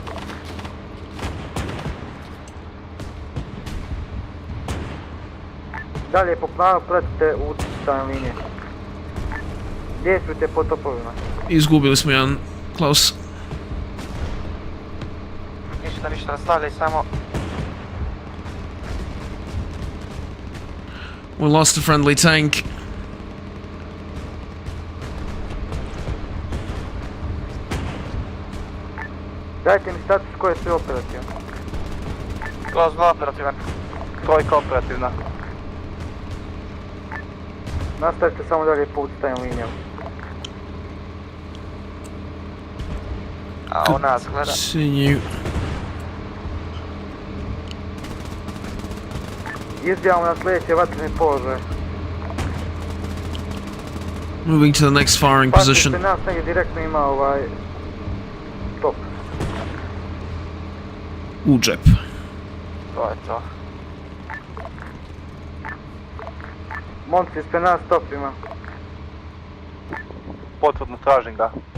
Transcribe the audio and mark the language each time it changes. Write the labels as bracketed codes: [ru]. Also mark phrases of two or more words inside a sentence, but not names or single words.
[hr] Dalje po planu pratite ucrtane linije. Djestrujte po topovima. Izgubili smo jedan, Klaus. Ništa, nastavljaj samo. [en] We lost a friendly tank. [hr] Dajte mi status koje sve operativno. Klaus 2 operativan. Trojka operativna. Nastavite samo dalje po ucrtanim linijama. A on nas gleda. [en] Continue. [hr] Izbijamo na sljedeće vatrene položaje. [en] Moving to the next firing position. [hr] Pazite, nas negdje direktno ima top. U džep. To je to. Momci, ispred nas top ima. Potvrdno tražim ga.